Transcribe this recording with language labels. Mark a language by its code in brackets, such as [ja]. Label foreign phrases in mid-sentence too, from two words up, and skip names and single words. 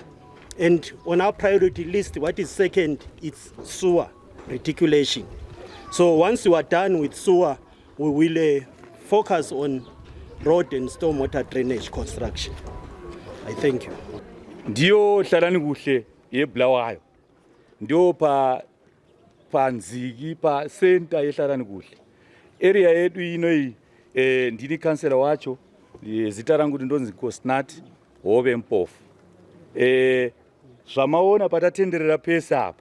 [en] And on our priority list, what is second, it's sewer reticulation. So once we are done with sewer, we will focus on road and stormwater drainage construction. I thank you. [sn] Ndio hlalani kuhle yeBulawayo. Ndio pa Nziki pa center yehlalani kuhle. Area yedu ino ndini councilor wacho zita rangu kuti ndonzi Nkosinathi Hobe Mpofu. Zvamaona patatenderera pesa apa.